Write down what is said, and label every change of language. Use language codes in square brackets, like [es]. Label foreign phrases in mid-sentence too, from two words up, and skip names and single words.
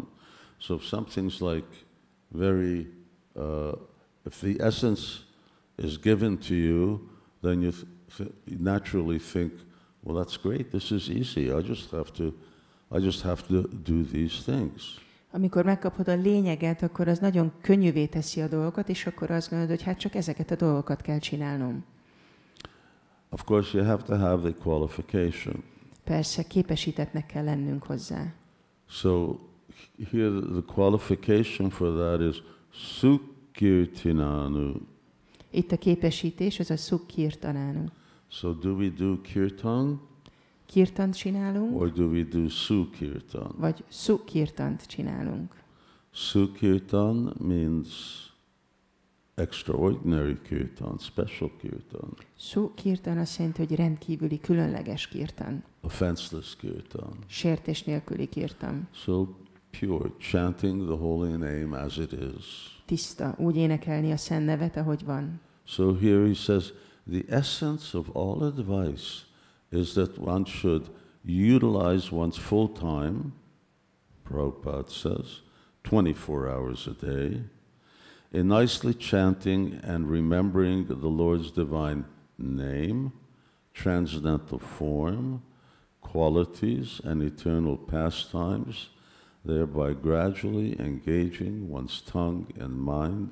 [en] So if something's like very if the essence is given to you, then you naturally think, well, that's great. This is easy. I just have to do these things. [hu] Amikor megkapod a lényeget, akkor az nagyon könnyűvé teszi a dolgokat, és akkor azt gondolod, hogy hát csak ezeket a dolgokat kell csinálnom. [en] Of course, you have to have the qualification. [hu] Persze, képesítettnek kell lennünk hozzá. [en] So here the qualification for that is Sukirtinanu. [hu] Itt a képesítés, az a Sukirtanánu. [en] So do we do kirtan? [hu] Kirtant csinálunk, [en] Or do we do Sukirtan? [hu] vagy Sukirtant csinálunk. [en] Sukirtan means extraordinary kirtan, special kirtan. [hu] Sukirtan azt jelenti, hogy rendkívüli, különleges kirtan. [en] Offenseless kirtan. [hu] Sértés nélküli kirtan. [en] So pure, chanting the holy name as it is. [hu] Tiszta, úgy énekelni a szent nevet, ahogy van. [en] So here he says, the essence of all advice is that one should utilize one's full time, Prabhupada says, 24 hours a day, in nicely chanting and remembering the Lord's divine name, transcendental form, qualities, and eternal pastimes, thereby gradually engaging one's tongue and mind.